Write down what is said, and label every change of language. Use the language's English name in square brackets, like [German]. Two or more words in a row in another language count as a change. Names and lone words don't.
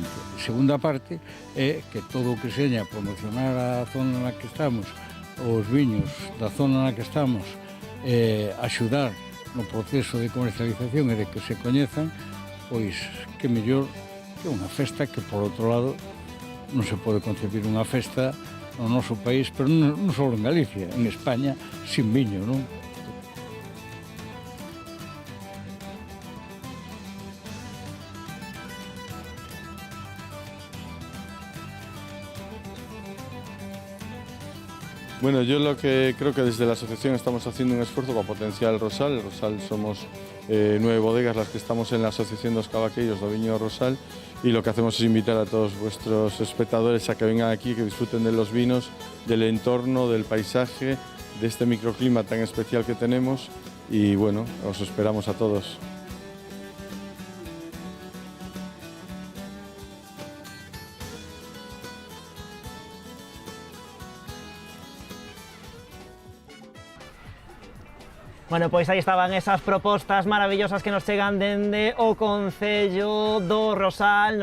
[Galician] Segunda parte é que todo o que seña promocionar a zona na que estamos, os viños da zona na que estamos, axudar no proceso de comercialización e de que se coñezan, pois que mellor que unha festa que, por outro lado, non se pode concebir unha festa no noso país, pero non só en Galicia, en España, sin viño, non? [Spanish] Bueno, yo lo que creo que desde la asociación estamos haciendo un esfuerzo para potenciar el Rosal. El Rosal somos 9 bodegas las que estamos en la asociación dos Cavaqueiros do Viño Rosal, y lo que hacemos es invitar a todos vuestros espectadores a que vengan aquí, que disfruten de los vinos, del entorno, del paisaje, de este microclima tan especial que tenemos, y bueno, os esperamos a todos. [Galician] Bueno, pois aí estaban esas propostas maravillosas que nos chegan dende o Concello do Rosal.